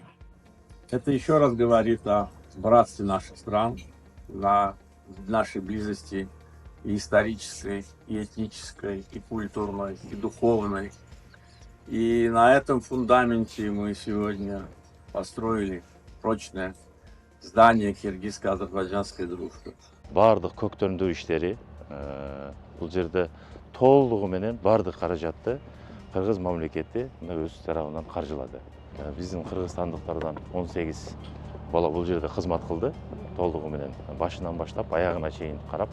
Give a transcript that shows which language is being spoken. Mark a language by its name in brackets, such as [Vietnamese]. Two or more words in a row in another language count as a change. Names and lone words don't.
[Russian] Это еще раз говорит о братстве наших стран, на нашей близости и исторической, и этнической, и культурной, и духовной. И на этом фундаменте мы сегодня построили прочное здание киргизско-азербайджанской дружбы. [Kyrgyz] Бардык көктөмдүү иштери бул жерде толугу менен бардык каражатты кыргыз мамлекети өз тарабынан каржылады. Биздин кыргызстандыктардан 18 бала бул жерде кызмат кылды, толугу менен башынан баштап аягына чейин карап.